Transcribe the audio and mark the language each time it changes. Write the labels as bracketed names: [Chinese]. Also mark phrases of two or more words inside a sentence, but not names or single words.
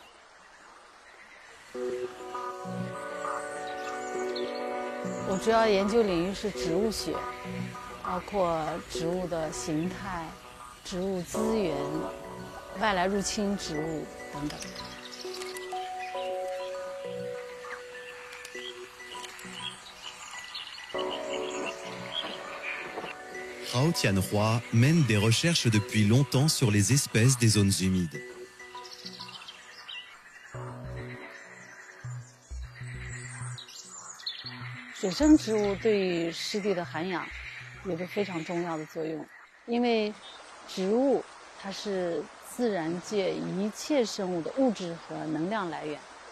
[Chinese] 我主要研究领域是植物学，包括植物的形态、植物资源、外来入侵植物等等。 [French] Hao Tianhua mène des recherches depuis longtemps sur les espèces des zones humides. [Chinese] 水生植物对于湿地的涵养有着非常重要的作用，因为植物它是自然界一切生物的物质和能量来源。